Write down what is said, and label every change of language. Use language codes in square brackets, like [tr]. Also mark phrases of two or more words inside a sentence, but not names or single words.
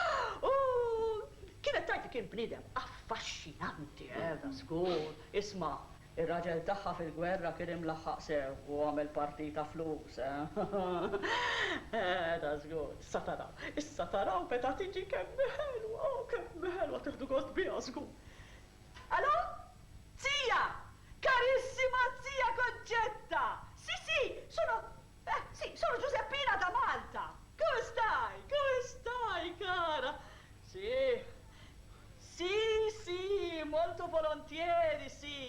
[mt] Kienet tajt li kien bniedem affaxxinanti, da żgur. Isma' ir-raġel tagħha fil-gwerra kien imlaħħaq sew u għamel partita flus. Da żgur, issa taraw meta tiġi kemm ħelwa tieħdu gost biha żgur. [it] Allo? Zia! Carissima zia Concetta! Sì, sono Giuseppina da Malta! Come stai, cara? Sì, molto volentieri, sì!